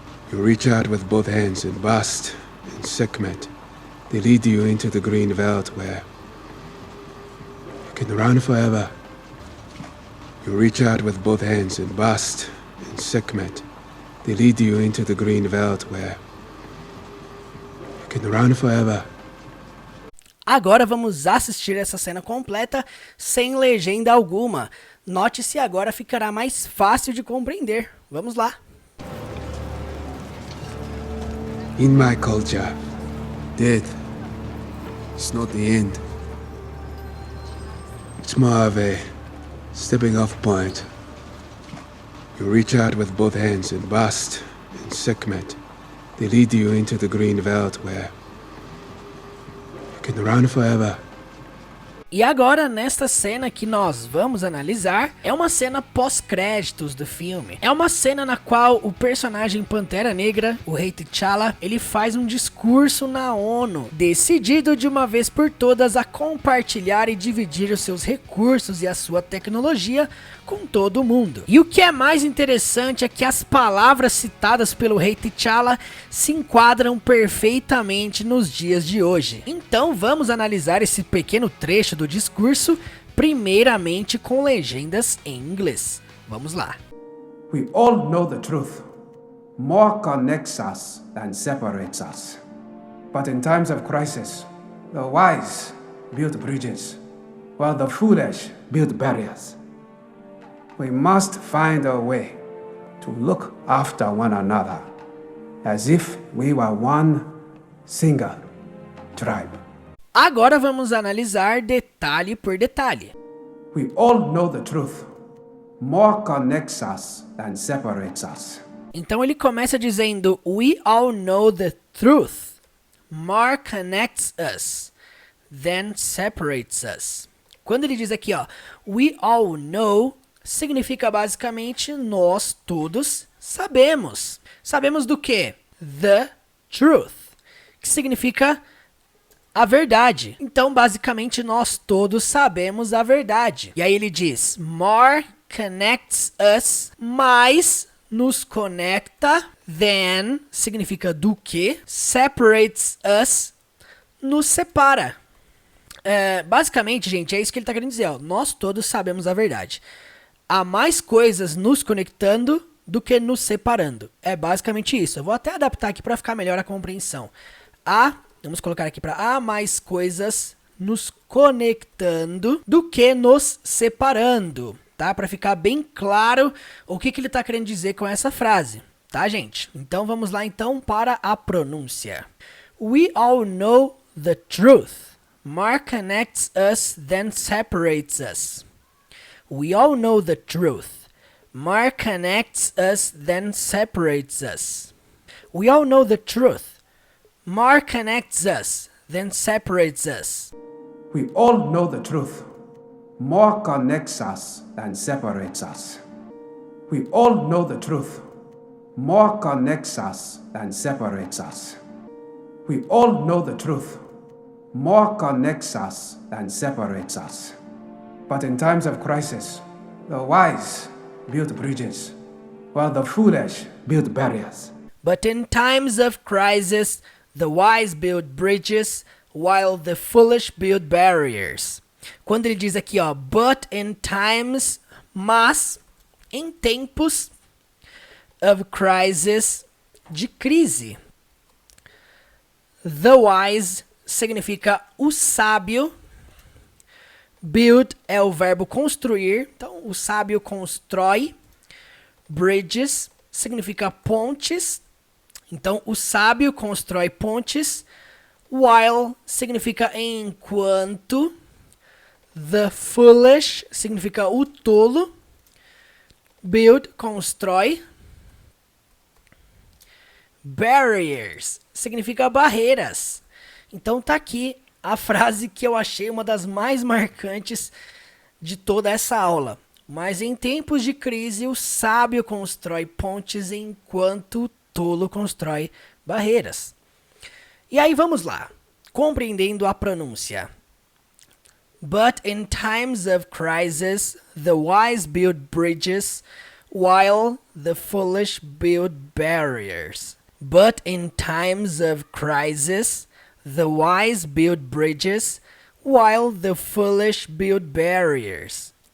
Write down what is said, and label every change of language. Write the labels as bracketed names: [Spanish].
[English] You reach out with both hands, and Bast and Sekhmet, they lead you into the green veld where you can run forever. You reach out with both hands, and Bast and Sekhmet, they lead you into the green veld where you can run forever. [Portuguese] Agora vamos assistir essa cena completa sem legenda alguma. Note-se, agora ficará mais fácil de compreender. Vamos lá. [English] In my culture, death is not the end. It's more of a stepping off point. You reach out with both hands, and Bast and Sekhmet, they lead you into the green veld where you can run forever. [Portuguese] E agora, nesta cena que nós vamos analisar, é uma cena pós-créditos do filme. É uma cena na qual o personagem Pantera Negra, o Rei T'Challa, ele faz um discurso na ONU, decidido de uma vez por todas a compartilhar e dividir os seus recursos e a sua tecnologia com todo mundo. E o que é mais interessante é que as palavras citadas pelo Rei T'Challa se enquadram perfeitamente nos dias de hoje. Então vamos analisar esse pequeno trecho do discurso, primeiramente com legendas em inglês. Vamos lá. [English] We all know the truth. More connects us than separates us. But in times of crisis, the wise build bridges, while the foolish build barriers. We must find a way to look after one another, as if we were one single tribe. [Portuguese] Agora vamos analisar detalhe por detalhe. [English] We all know the truth. More connects us than separates us. [Portuguese] Então ele começa dizendo: [English] We all know the truth. More connects us than separates us. [Portuguese] Quando ele diz aqui, ó, [English] we all know, [Portuguese] significa basicamente nós todos sabemos. Sabemos do quê? [English] The truth, [Portuguese] que significa a verdade. Então, basicamente, nós todos sabemos a verdade. E aí ele diz, [English] more connects us, [Portuguese] mais nos conecta, than, significa do que, [English] separates us, [Portuguese] nos separa. Basicamente, gente, é isso que ele está querendo dizer. Ó, nós todos sabemos a verdade. Há mais coisas nos conectando do que nos separando. É basicamente isso. Eu vou até adaptar aqui para ficar melhor a compreensão. Vamos colocar aqui para há mais coisas nos conectando do que nos separando, tá? Para ficar bem claro o que ele está querendo dizer com essa frase, tá, gente? Então vamos lá então para a pronúncia. [English] We all know the truth. More connects us than separates us. We all know the truth. More connects us than separates us. We all know the truth. more connects us than separates us. We all know the truth. More connects us than separates us. We all know the truth. More connects us than separates us. We all know the truth. More connects us than separates us. But in times of crisis, the wise build bridges, while the foolish build barriers. But in times of crisis, the wise build bridges, while the foolish build barriers. [Portuguese] Quando ele diz aqui, ó, [English] but in times, [Portuguese] mas em tempos [English] of crisis, [Portuguese] de crise. [English] The wise [Portuguese] significa o sábio. Build é o verbo construir. Então, o sábio constrói. Bridges significa pontes. Então, o sábio constrói pontes. While significa enquanto. [English] The foolish [Portuguese] significa o tolo. Build, constrói. Barriers significa barreiras. Então tá aqui a frase que eu achei uma das mais marcantes de toda essa aula. Mas em tempos de crise, o sábio constrói pontes enquanto o tolo constrói barreiras. E aí vamos lá, compreendendo a pronúncia. [English] But in times of crisis, the wise build bridges, while the foolish build barriers. But in times of crisis, the wise build bridges, while the foolish build barriers.